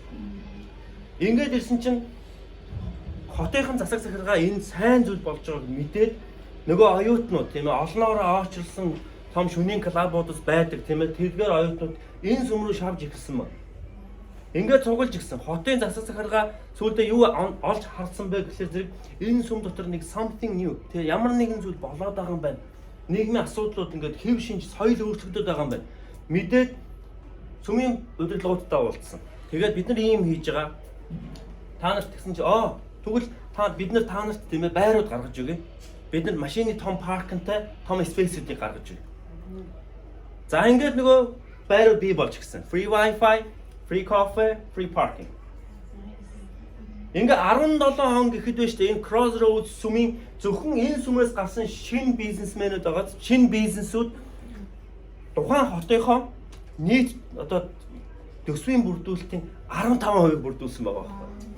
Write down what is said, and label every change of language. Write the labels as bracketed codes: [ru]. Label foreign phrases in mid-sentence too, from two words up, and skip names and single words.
[mn] Ингээд ирсэн чинь хотынхан засаг захиргаа энэ сайн зүйл болж байгааг мэдээд нөгөө оюутнууд тийм ээ олноороо очирсан том шөнийн клубуудас байдаг тийм ээ тэргээр оюутнууд энэ сүм рүү шавж ирсэн мөн. Ингээд цуглаж ирсэн. Хотын засаг захиргаа сүүлдээ юу олж харсан бэ гэхэлэр зэрэг энэ сүм дотор нэг [en] something new [mn] тийм ямар нэгэн зүйл болоод байгаа юм байна. Нийгмийн асуудлууд ингээд хэв шинж соёл өөрчлөгдөд байгаа юм байна. Мэдээд сүмийн удирдлагуудтай уулзсан. Тэгээд бид нар ийм хийж байгаа. Та нарт гэсэн чи тэгвэл бид нар та нарт тийм ээ байрууд гаргаж өгье. Бид нар машины том паркинтай том спейсүүдийг гаргаж өгье. За ингээд нөгөө байрууд бий болж гисэн. [en] Free wifi, free coffee, free parking. [mn] Ингээ 17 он гэхэд байна шүү дээ. Энэ Crossroads сүмийн зөвхөн энэ сүмээс гарсан шинэ бизнесмэнүүд байгаад шинэ бизнесүүд тухайн хотынхоо нийт одоо төсвийн бүрдүүлэлтийн 15% бүрдүүлсэн байгаа байхгүй.